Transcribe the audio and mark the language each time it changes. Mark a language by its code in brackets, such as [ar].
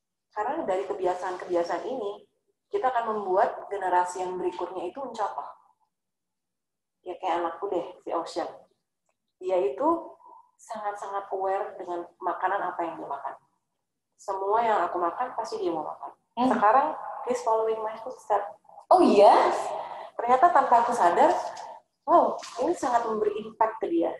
[id] Karena dari kebiasaan-kebiasaan ini kita akan membuat generasi yang berikutnya itu mencontoh. Ya kayak anakku deh, si Ocean. Dia itu sangat-sangat aware dengan makanan apa yang dia makan. Semua yang aku makan pasti dia mau makan. [en] Sekarang he's following my footsteps. [id] Oh iya? Ternyata tanpa aku sadar, ini sangat memberi impact ke dia.